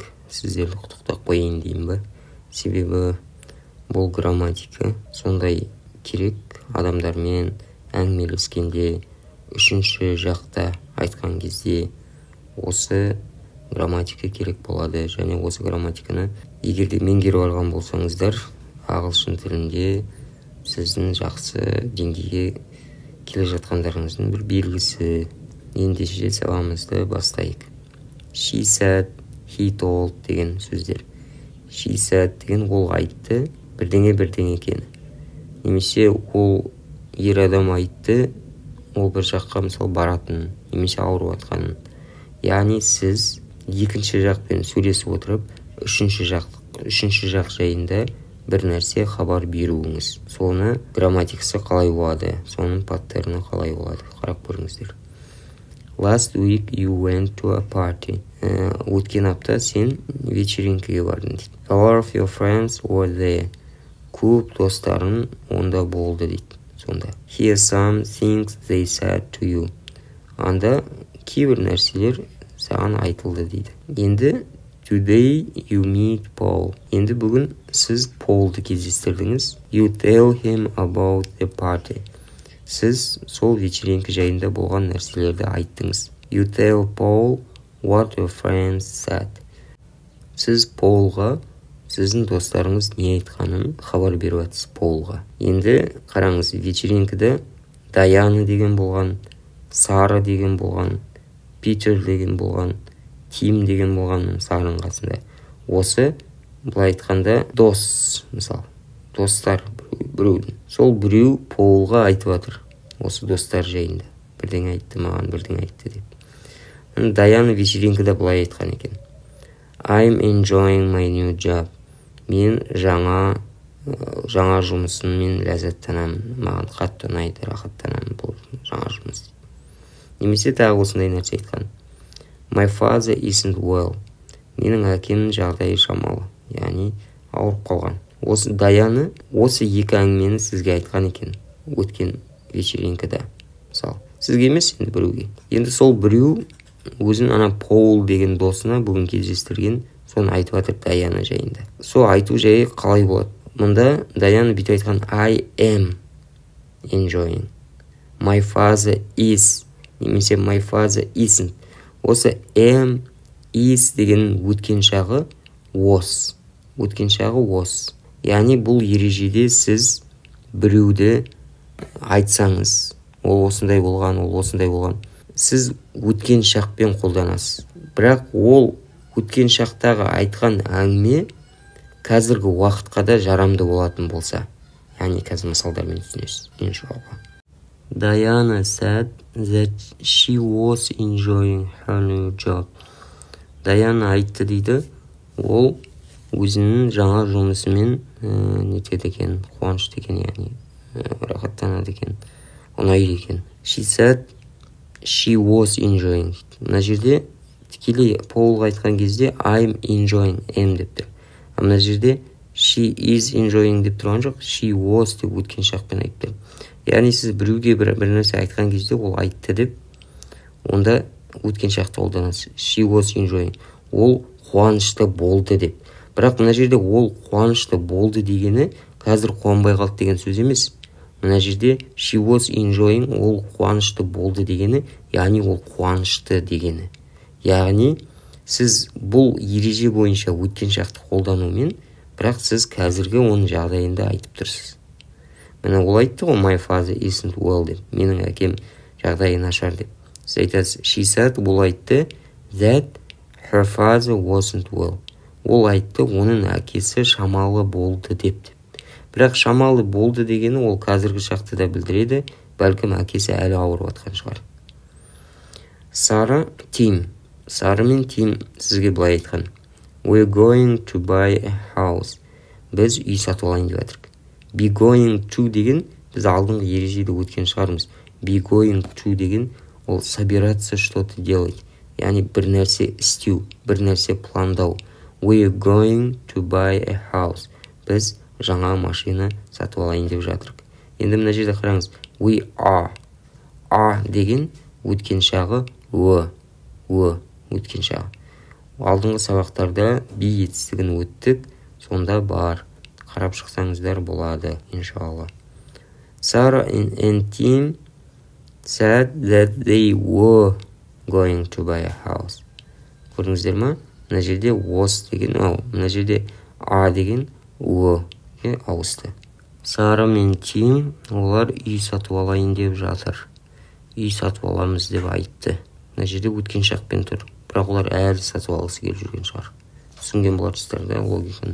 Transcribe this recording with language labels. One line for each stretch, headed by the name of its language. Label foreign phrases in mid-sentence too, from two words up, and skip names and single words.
Kazakh: Сіздерді құттықтап қояйын деймін ба? Себебі бұл грамматика сондай керек адамдармен әңгімелескенде, үшінші жақта айтқан кезде осы грамматика керек болады. Және осы грамматиканы егерде меңгеріп алған болсаңыздар, ағылшын тілінде сіздің жақсы деңгейге келе жатқандарыңыздың бір белгісі. Ендеше сабағымызды бастайық.
English: She said, he told
Kazakh: деген сөздер.
English: She said
Kazakh: деген ол айтты, бірдеңе екен. Немесе ол ер адам айтты, ол бір жаққа мысалы баратын, немесе ауырып жатқанын. Яғни сіз екінші жақпен сөйлесіп отырып, үшінші жақ жайында бір нәрсе хабар беруіңіз. Соны грамматикасы қалай болады, соның паттерні қалай болады, қарап көріңіздер.
English: Last week you went to a party.
Kazakh: Өткен апта сен вечеринкеге бардың дейді.
English: A lot of your friends were there.
Kazakh: Көп достарың онда болды дейді. Сонда.
English: Here some things they said to you.
Kazakh: Анда кейбір нәрселер саған айтылды дейді.
English: Енді today you meet Paul.
Kazakh: Енді бүгін сіз Paul'ды кездестірдіңіз.
English: You tell him about the party.
Kazakh: Сіз сол вечеринка жайында болған нәрселерді айттыңыз.
English: You tell Paul what your friends said.
Kazakh: Сіз Paulға сіздің достарыңыз не айтқанын хабар беріп жатсыз Paulға. Енді қараңыз, вечеринкада Даяна деген болған, Сара деген болған, Питер деген болған, Тим деген болған Сараның қасында. Осы былай айтқанда дос, мысалы, достар біреудің. Сол біреу Paulға айтып жатыр осы достар жайында. Бірдеңе айтты маған, бірдеңе айтты деп. Даяна вечеринкада былай айтқан екен.
English: I'm enjoying my new job.
Kazakh: Мен жаңа жұмысыммен ләззаттанамын. Маған қатты ұнайды, рахаттанамын бұл жаңа жұмыс. Немесе тағы осындай нәрсе айтқан.
English: My father isn't well.
Kazakh: Менің әкемнің жағдайы шамалы, яғни ауырып қалған. Осы Даяна осы екі әңгімені сізге айтқан екен өткен вечеринкада. Мысалы, сізге емес, енді біреуге. Енді сол біреу өзін ана Paul деген досына бүгін кездестірген, соны айтып жатыр Даяна жайында. Сол айту жайы қалай болады? Мұнда Даяна бүйтіп айтқан
English: I am enjoying. My father is, немесе my father isn't.
Kazakh: Осы
English: am, is
Kazakh: деген өткен шағы was. Өткен шағы was. Яғни бұл ережеде сіз біреуді айтсаңыз, ол осындай болған. Сіз өткен шақпен қолданасыз. Бірақ ол өткен шақтағы айтқан әңгіме қазіргі уақытқа да жарамды болатын болса. Яғни қазір мысалдармен түсінесіз.
English: Diana said that she was enjoying her new job.
Kazakh: Diana айтты дейді, ол өзінің жаңа жұмысымен нетеді екен, қуанышты екен, яғни рахаттанады екен, ұнайды екен.
English: She said she was enjoying.
Kazakh: Мына жерде тікелей Paulға айтқан кезде
English: I'm enjoying, am
Kazakh: деп тұр. Мына жерде
English: she is enjoying
Kazakh: деп тұрған жоқ,
English: she was
Kazakh: деп өткен шақпен айтты. Яғни сіз біреуге бір нәрсе айтқан кезде ол айтты деп, онда өткен шақты қолданасыз.
English: She was enjoying.
Kazakh: Ол қуанышты болды деп. Бірақ мына жерде ол қуанышты болды дегені қазір қуанбай қалды деген сөз емес. Мына жерде
English: she was enjoying,
Kazakh: ол қуанышты болды дегені, яғни ол қуанышты дегені. Яғни сіз бұл ереже бойынша өткен шақты қолданумен, бірақ сіз қазіргі оның жағдайында айтып тұрсыз. Міне ол айтты ғой,
English: my father isn't well деп.
Kazakh: Менің әкем жағдайы нашар деп. Сіз айтасыз,
English: she said,
Kazakh: ол айтты
English: that her father wasn't well.
Kazakh: Ол айтты, оның әкесі шамалы болды деп. Бірақ шамалы болды дегені ол қазіргі шақты да білдіреді, бәлкім әкесі әлі ауырып жатқан шығар. Сара мен Тим сізге былай айтқан.
English: We're going to buy a house.
Kazakh: Біз үй сатып алайын деп жатырмыз.
English: Be going to
Kazakh: деген біз алдыңғы ережеде өткен шығармыз.
English: Be going to
Kazakh: деген ол
Russian: собираться что-то делать.
Kazakh: Яғни бір нәрсе істеу, бір нәрсе пландау.
English: We're going to buy a house.
Kazakh: Біз жаңа машина сатып алайын деп жатырмыз. Енді мына жерде қараңыз.
English: We are. Are
Kazakh: деген өткен шағы өткен шағы. Алдыңғы сабақтарда be етістігін өттік, сонда бар. Қарап шықсаңыздар болады, иншалла.
English: Sarah and Tim said that they were going to buy a house.
Kazakh: Көрдіңіздер ма? Мына жерде was деген, мына жерде a деген were-ге ауысты. Сара мен Тим олар үй сатып алайын деп жатыр. Үй сатып аламыз деп айтты. Мына жерде өткен шақпен тұр. Бірақ олар әлі сатып алғысы келіп жүрген шығар. Түсінген боларсыздар да логиканы.